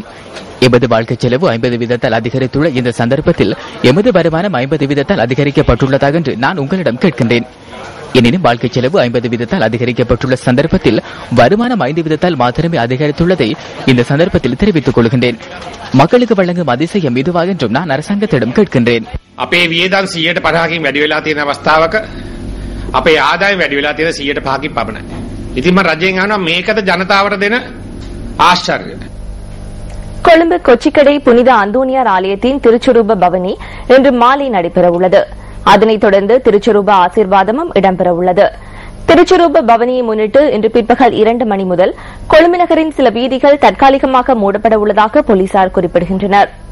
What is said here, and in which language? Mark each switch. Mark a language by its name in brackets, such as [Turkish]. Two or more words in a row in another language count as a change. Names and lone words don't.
[Tamil] எமது வாழ்க்கை செலவு 50 வீதத்தால் அதிகரித்துள்ள இந்த சந்தர்ப்பத்தில் எமது வருமானம் 50 வீதத்தால் அதிகரிக்கப்பட்டுள்ளதாக என்று நான் உங்களிடம் கேட்கின்றேன். எனினும் வாழ்க்கை செலவு 50 வீதத்தால் அதிகரிக்கப்பட்டுள்ள சந்தர்ப்பத்தில் வருமானம் 5 வீதத்தால் மாத்திரமே அதிகரித்துள்ளதை இந்த சந்தர்ப்பத்தில் தெரிவித்துக் கொள்கின்றேன். மக்களுக்கு வழங்கும் அதிசயம் இதுவா என்றும் நான் அரசாங்கத்திடம் கேட்கின்றேன். [Sinhala] අපේ වියදම් 150කින් වැඩි වෙලා තියෙන අවස්ථාවක අපේ ආදායම වැඩි වෙලා තියෙන 105කින් පමණයි. ඉතින් මම රජයෙන් අහනවා මේකද ජනතාවට දෙන ආශ්චර්යය. [Tamil] கொழும்பு கொச்சிக்கடை புனித அந்தோனியார் ஆலயத்தின் திருச்சொரூப பவனி இன்று மாலை நடைபெறவுள்ளது. அதனைத் தொடர்ந்து திருச்சொரூப ஆசீர்வாதமும் இடம்பெறவுள்ளது. திருச்சொரூப பவனியை முன்னிட்டு இன்று பிற்பகல் 2 மணி முதல் கொழும்பு நகரின் சில வீதிகள் தற்காலிகமாக மூடப்பட உள்ளதாக போலீசார் குறிப்பிடுகின்றனர்.